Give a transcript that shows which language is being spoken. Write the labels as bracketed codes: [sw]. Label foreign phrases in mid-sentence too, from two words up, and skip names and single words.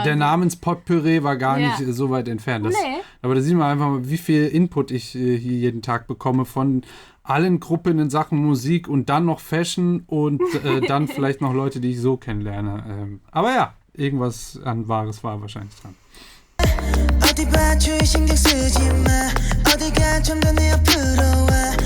[de] Der Namenspotpourri war gar nicht so weit entfernt. Aber da sieht man einfach mal, wie viel Input ich hier jeden Tag bekomme von allen Gruppen in Sachen Musik und dann noch Fashion und dann vielleicht noch Leute, die ich so kennenlerne. Aber ja, irgendwas an Wahres war wahrscheinlich dran. [ko] 어디 봐 주의 신경 쓰지 마 어디가 좀 더 내 앞으로 와